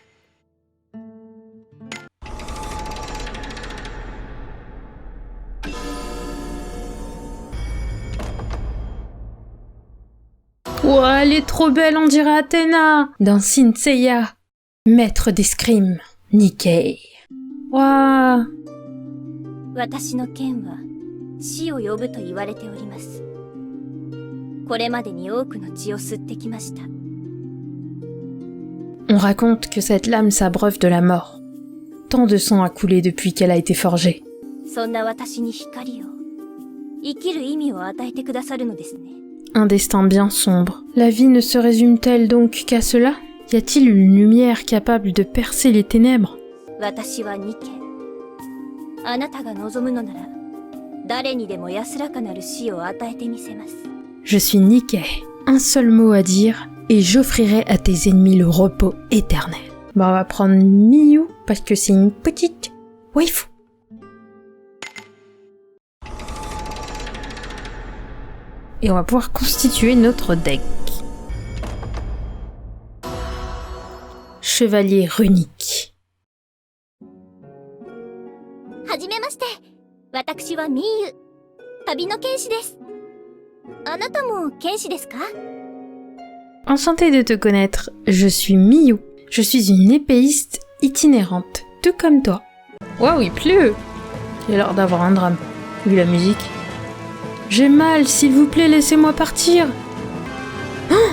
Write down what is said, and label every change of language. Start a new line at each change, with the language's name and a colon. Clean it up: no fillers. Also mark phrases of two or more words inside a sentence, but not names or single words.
French: Wow, elle est trop belle, on dirait Athéna dans Saint Seiya. Maître d'escrime, Nikkei. Waouh.
Japanese: 私の剣は死を呼ぶと言われております。これまでに多くの血を吸ってきました。
French: On raconte que cette lame s'abreuve de la mort. Tant de sang a coulé depuis qu'elle a été forgée.
Japanese: そんな私に光を、生きる意味を与えてくださるのですね。
French: Un destin bien sombre. La vie ne se résume-t-elle donc qu'à cela? Y a-t-il une lumière capable de percer les ténèbres?
Japanese: 私はニケ。あなたが望むのなら、誰にでも安らかなる死を与えてみせます。
French: Je suis Nikkei. Un seul mot à dire et j'offrirai à tes ennemis le repos éternel. Bon, on va prendre Miyu parce que c'est une petite waifu. Et on va pouvoir constituer notre deck. Chevalier runique.
Japanese: はじめまして。私はミーユ。旅の剣士です。あなたも剣士ですか?
French: Enchantée de te connaître, je suis Miyu. Je suis une épéiste itinérante, tout comme toi. Waouh, il pleut! Il a l'air d'avoir un drame, vu la musique. J'ai mal, s'il vous plaît, laissez-moi partir. Oh!